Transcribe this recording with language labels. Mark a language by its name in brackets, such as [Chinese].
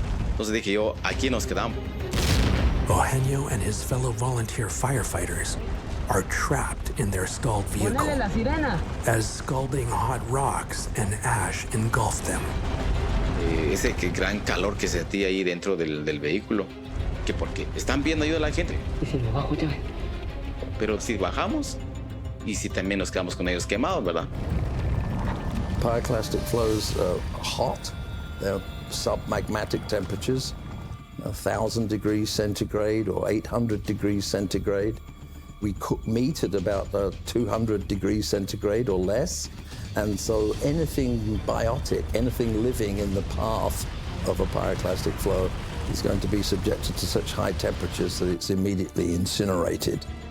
[Spanish] Entonces dije yo, aquí nos quedamos. [English] Eugenio and his fellow volunteer firefighters are trapped in their stalled vehicle as scalding hot rocks and ash engulf them. [Spanish] Ese gran calor que sentí ahí dentro del vehículo, que porque están viendo ayuda a la gente. Pero si bajamos y si también nos quedamos con ellos quemados, ¿verdad? [English] Pyroclastic flows are hot. They're submagmatic temperatures, 1,000 degrees centigrade or 800 degrees centigrade. We cook meat at about 200 degrees centigrade or less. And so anything biotic, anything living in the path of a pyroclastic flow is going to be subjected to such high temperatures that it's immediately incinerated.